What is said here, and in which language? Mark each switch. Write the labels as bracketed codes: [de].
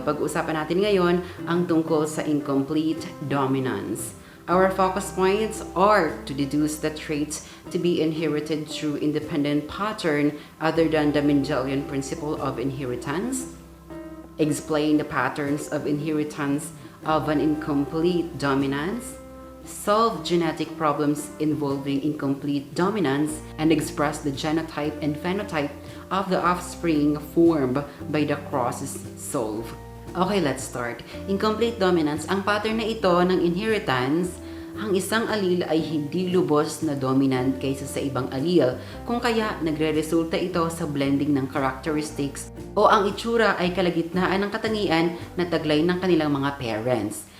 [tl] Pag-uusapan natin ngayon ang tungkol sa incomplete dominance. [en] Our focus points are to deduce the traits to be inherited through independent pattern other than the Mendelian principle of inheritance, explain the patterns of inheritance of an incomplete dominance, solve genetic problems involving incomplete dominance, and express the genotype and phenotype of the offspring formed by the crosses solved. Okay, let's start. [tl] Incomplete dominance, ang pattern na ito ng inheritance, ang isang allele ay hindi lubos na dominant kaysa sa ibang allele, kung kaya nagre-resulta ito sa blending ng characteristics o ang itsura ay kalagitnaan ng katangian na taglay ng kanilang mga parents.